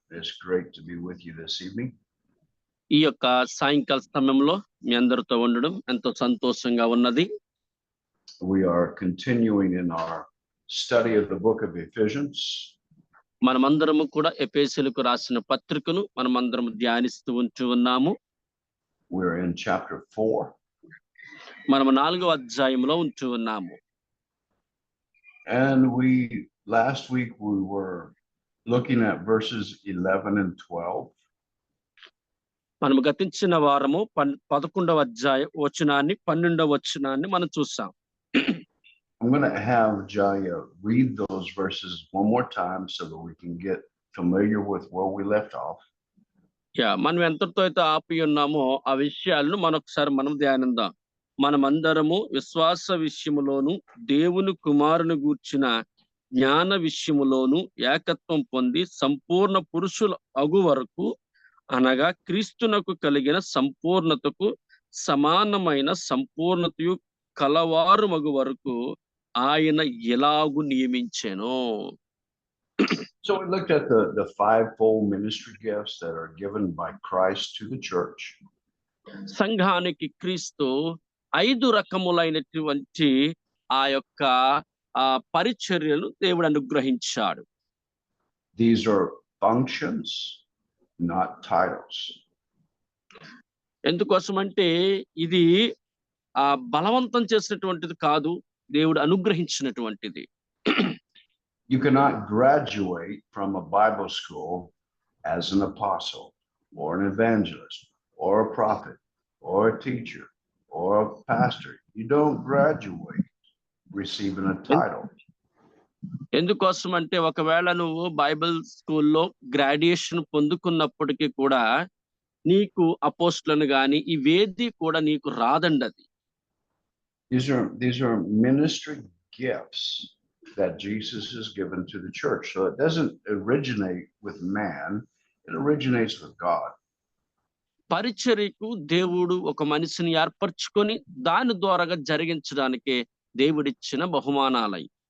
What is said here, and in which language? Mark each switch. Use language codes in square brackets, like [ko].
[en] It's great to be with you this evening. [te] ఈ యొక్క సాయంకాల సమయంలో మీ అందరితో ఉండడం ఎంతో సంతోషంగా ఉన్నది. [en] We are continuing in our study of the book of Ephesians. [te] మనమందరము కూడా ఎఫెసీయులకు రాసిన పత్రికను మనమందరం ధ్యానిస్తూ ఉన్నాము. [en] We're in chapter 4. [te] మనము 4వ అధ్యాయంలో ఉన్నాము. [en] And last week we were looking at verses 11 and 12. [te] మనము గతించిన వారము 11వ అధ్యాయం వచనాన్ని 12వ వచనాన్ని మనం చూసాం. [en] I'm going to have Jaya read those verses one more time so that we can get familiar with where we left off. [te] మనం ఎంతటితో అయితే ఆపి ఉన్నామో ఆ విషయాలను మరొకసారి మనం ధ్యానిద్దాం. మనమందరము విశ్వాస విషయములోను దేవుని కుమారుని గూర్చిన జ్ఞాన విషయములోను ఏకత్వం పొంది సంపూర్ణ పురుషుల అగు వరకు, అనగా క్రీస్తునకు కలిగిన సంపూర్ణతకు సమానమైన సంపూర్ణతయు కలవారు మగు వరకు ఆయన ఎలాగు నియమించెను. [en] So we looked at the fivefold ministry gifts that are given by Christ to the church. [te] సంఘానికి క్రీస్తు 5 రకములైనటువంటి ఆ యొక్క పరిచర్యలు దేవుడు అనుగ్రహించాడు. [en] These are functions, not titles. [te] ఎందుకోసమంటే ఇది బలవంతం చేసినటువంటిది కాదు, దేవుడు అనుగ్రహించినటువంటిది. [en] You cannot graduate from a Bible school as an apostle or an evangelist or a prophet or a teacher or a pastor. You don't graduate receiving a title. [te] ఎందుకోసమంటే ఒకవేళ నువ్వు Bible స్కూల్లో graduation పొందుకున్నప్పటికీ కూడా నీకు అపోస్టులను గాని ఇవేది కూడా నీకు రాదండి. [en] These are ministry gifts that Jesus has given to the church. So it doesn't originate with man, it originates with God. [te] పరిచర్యకు దేవుడు ఒక మనిషిని ఏర్పరచుకొని దాని ద్వారా జరిగించడానికి దేవుడిచ్చిన బహుమానాలై.